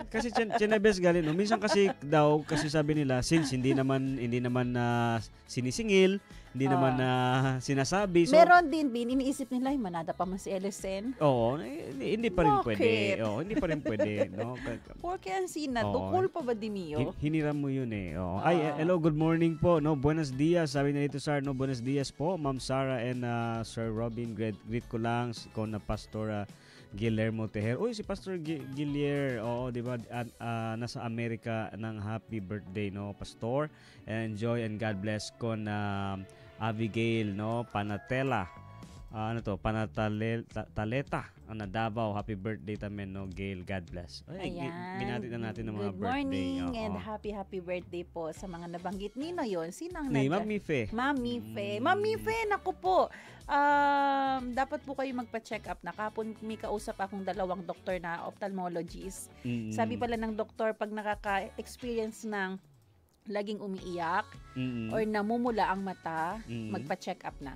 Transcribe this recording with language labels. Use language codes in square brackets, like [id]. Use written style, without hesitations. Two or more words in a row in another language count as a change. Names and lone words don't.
[tl] Kasi chinebes galing, no? Minsan kasi daw, kasi sabi nila, since hindi naman sinisingil, hindi naman sinasabi. So, Meron din, Bin, iniisip nila, "Ay, manada pa man si LSN. oo, hindi pa rin Bakit? pwede. Oo, hindi pa rin pwede, no? Porque ang sina, Oo. tukol pa ba di miyo? Hiniram mo yun eh. Oo. Ay, hello, good morning po. [es] No, buenos dias. [tl] Sabi na dito, sir, [es] no, buenos dias po. [tl] Ma'am Sarah and Sir Robin, greet ko lang ko na Pastor Guillermo Teher. Uy, si Pastor Guillermo, oo, di ba? Nasa Amerika ng [en] happy birthday, [tl] no, Pastor. [en] Enjoy and God bless [tl] ko na [en] Abigail, no, Panatela. [tl] Panataleta na Davao. [en] Happy birthday tamen no Gail, God bless. [tl] Binati na natin ng mga [en] Good birthday. morning and happy birthday [tl] po sa mga nabanggit nino yon. Sino ang Ni Mami Fe. Mami Fe. Mami Fe, naku po. Dapat po kayo magpa- [en] check up [tl] na. Kapon may kausap akong 2 doktor na ophthalmologist. Sabi pala ng doktor, pag nakaka-experience ng laging umiiyak or namumula ang mata, magpa- [en] check up [tl] na.